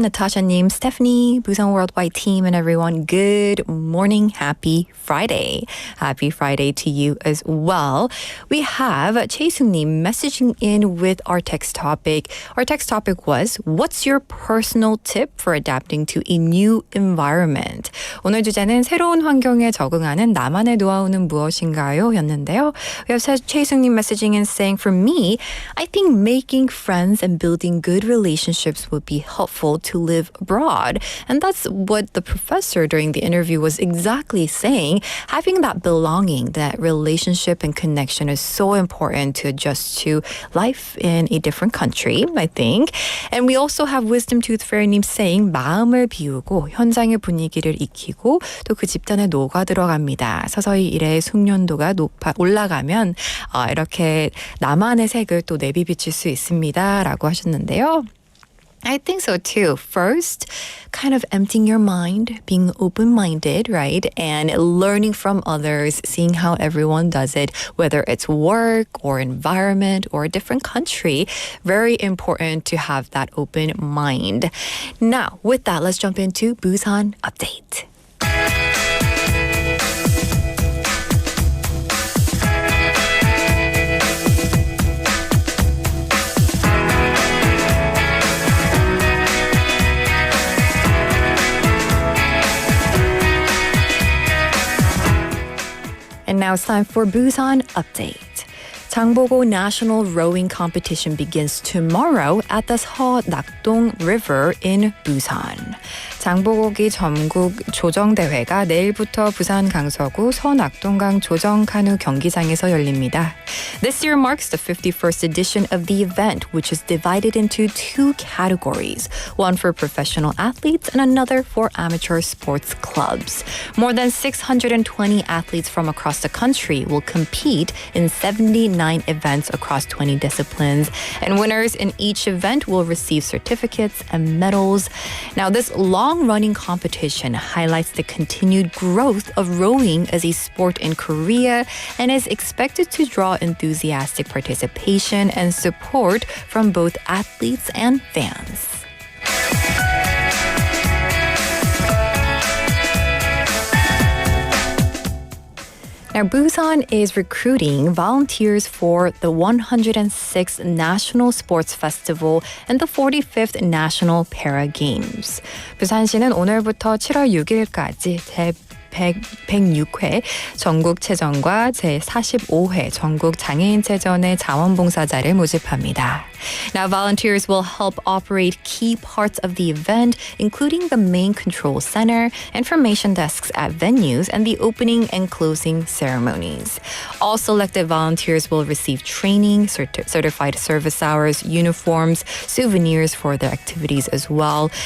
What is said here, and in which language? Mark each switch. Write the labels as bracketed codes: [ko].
[en] Natasha-님, Stephanie, Busan Worldwide team, and everyone, good morning. Happy Friday. Happy Friday to you as well. We have Chae-sung-님 messaging in with our text topic. Our text topic was, what's your personal tip for adapting to a new environment? [ko] 오늘 주제는 새로운 환경에 적응하는 나만의 노하우는 무엇인가요? 였는데요. [en] We have Chae-sung-님 messaging in saying, for me, I think making friends and building good relationships would be helpful to live abroad. And that's what the professor during the interview was exactly saying. Having that belonging, that relationship and connection is so important to adjust to life in a different country, I think. And we also have Wisdom Tooth Fairy님 saying, [ko] 마음을 비우고 현장의 분위기를 익히고 또 그 집단에 녹아 들어갑니다. 서서히 일의 숙련도가 올라가면 이렇게 나만의 색을 또 내비비칠 수 있습니다. 라고 하셨는데요. [en] I think so too. First, kind of emptying your mind, being open-minded, right? And learning from others, seeing how everyone does it, whether it's work or environment or a different country. Very important to have that open mind. Now, with that, let's jump into Busan Update. And now it's time for Busan Update. 장보고 National Rowing Competition begins tomorrow at the 서낙동 River in Busan. [ko] 장보고기 전국 조정대회가 내일부터 부산 강서구 서낙동강조정카누경기장에서 열립니다. [en] This year marks the 51st edition of the event, which is divided into two categories, one for professional athletes and another for amateur sports clubs. More than 620 athletes from across the country will compete in 79 events across 20 disciplines, and winners in each event will receive certificates and medals. Now, this long-running competition highlights the continued growth of rowing as a sport in Korea and is expected to draw enthusiastic participation and support from both athletes and fans. Now, Busan is recruiting volunteers for the 106th National Sports Festival and the 45th National Para Games. [ko] 부산시는 오늘부터 7월 6일까지 106회 전국체전과 제45회 전국장애인체전의 자원봉사자를 모집합니다. [en] Now, volunteers will help operate key parts of the event, including the main control center, information desks at venues, and the opening and closing ceremonies. All selected volunteers will receive training, certified service hours, uniforms, souvenirs for their activities as well.